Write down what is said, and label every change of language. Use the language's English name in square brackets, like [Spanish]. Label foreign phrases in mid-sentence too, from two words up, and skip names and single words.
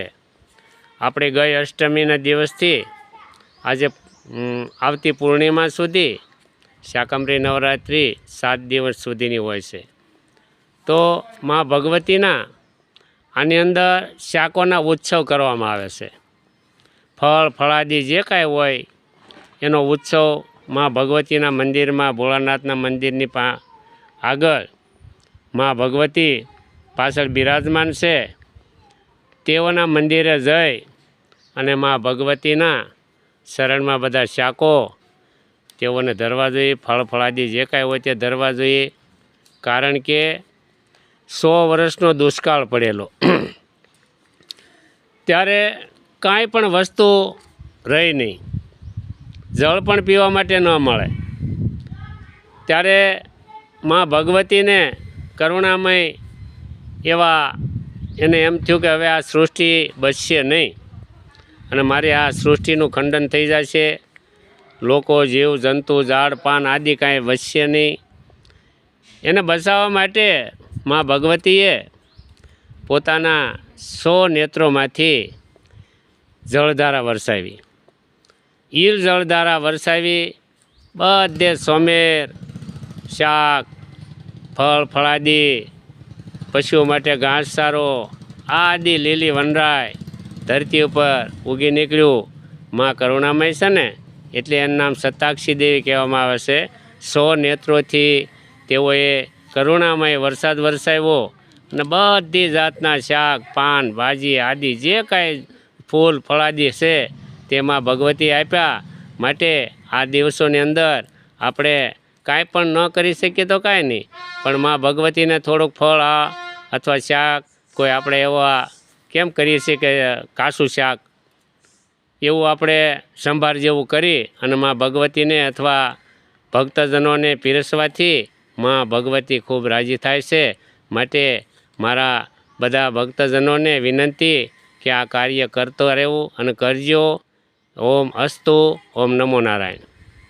[Gujarati] આપણે ગઈ અષ્ટમીના દિવસથી આજે આવતી પૂર્ણિમા સુધી શાકંભરી નવરાત્રિ 7 દિવસ સુધીની હોય છે। તો માં ભગવતીના આની અંદર શાકોના ઉત્સવ કરવામાં આવે છે। ફળ ફળાદી જે કાંઈ હોય એનો ઉત્સવ માં ભગવતીના મંદિરમાં ભોળાનાથના મંદિરની આગળ માં ભગવતી પાછળ બિરાજમાન છે તેઓના મંદિરે જઈ અને માં ભગવતીના શરણમાં બધા શાકો તેઓને ધરવા જોઈએ। ફળ ફળાદી જે કાંઈ હોય તે ધરવા જોઈએ, કારણ કે 100 વર્ષનો દુષ્કાળ પડેલો ત્યારે કાંઈ પણ વસ્તુ રહી નહીં, જલ પણ પીવા માટે ન મળે, ત્યારે માં ભગવતી ને કરુણામય એવા એને એમ થયું કે હવે આ સૃષ્ટિ બચશે નહીં અને મારી આ સૃષ્ટિનું ખંડન થઈ જશે। લોકો જીવ જંતુ ઝાડ પાન આદિ કાંઈ બચશે નહીં। એને બચાવવા માટે માં ભગવતીએ પોતાના 100 નેત્રોમાંથી જલધારા વરસાવી। ઈર જલધારા વરસાવી બધે સોમેર શાક ફળ ફળાદી પશુઓ માટે ઘાસચારો આદિ લીલી વનરાય ધરતી પર ઉગી નિકળ્યું। માં કરુણામય છે ને એટલે એનું નામ સતાક્ષી દેવી કહેવામાં આવે છે। 100 નેત્રોથી તેઓએ કરુણામય વરસાદ વરસાવ્યો અને બધી જાતના શાક પાન ભાજી આદિ જે કાંઈ ફૂલ ફળાદી છે તે માં ભગવતી આપ્યા। માટે આ દિવસોની અંદર આપણે કાંઈ પણ ન કરી શકીએ તો કાંઈ નહીં, પણ માં ભગવતીને થોડુંક ફળ અથવા શાક કોઈ આપણે એવા કેમ કરીએ છીએ કે કાસું શાક એવું આપણે સંભાર જેવું કરી અને માં ભગવતીને અથવા ભક્તજનોને પીરસવાથી માં ભગવતી ખૂબ રાજી થાય છે। માટે મારા બધા ભક્તજનોને વિનંતી કે આ કાર્ય કરતો રહેવું અને કરજો। [Sanskrit] ओम अस्तु। ओम नमो नारायण।